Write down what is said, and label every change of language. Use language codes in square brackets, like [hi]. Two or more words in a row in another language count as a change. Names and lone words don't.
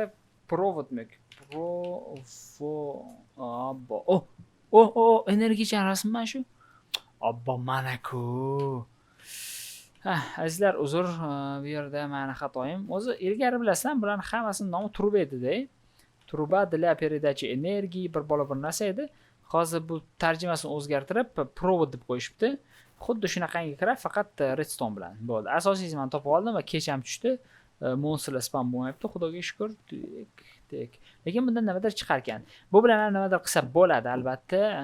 [uz] Provodnik. Energicha rasmi shu. Obbo, mana-ku. Azizlar, uzr, bu yerda meni xatoyim. O'zi ilgari bilasan, bularning hammasining nomi truba edi-da. [ru] Truba для передачи энергии [uz] bir narsa edi. Hozir bu tarjimasini o'zgartirib, provod deb qo'yishibdi. Xuddi shunaqangi kiradi, faqat redstone bilan. Bo'ldi. Asosiysi men topib oldim va kech ham tushdi. Monsterlar spam bo'lmayapti, xudoga shukr. Lekin bundan nimadir chiqar ekan. Bu bilan ham nimadir qilsa bo'ladi, albatta.